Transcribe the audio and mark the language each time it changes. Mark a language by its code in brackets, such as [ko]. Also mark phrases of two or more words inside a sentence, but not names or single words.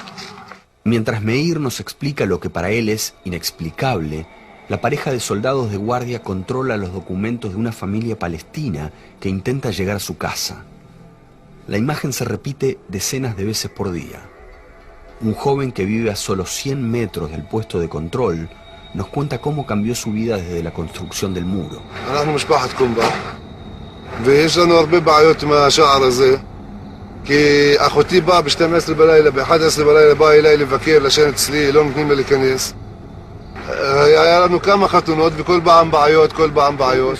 [es] Mientras Meir nos explica lo que para él es inexplicable, la pareja de soldados de guardia controla los documentos de una familia palestina que intenta llegar a su casa. La imagen se repite decenas de veces por día. Un joven que vive a solo 100 metros del puesto de control nos cuenta cómo cambió su vida desde la construcción del muro. [he] אנחנו משפחת קומבה, ויש לנו הרבה בעיות עם השער הזה, כי אחותי באה ב-12 בלילה, ב-11 בלילה באה אליי לבקר, לשן אצלי, לא נותנים לה להיכנס. היה לנו כמה חתונות וכל פעם בעיות, כל פעם בעיות.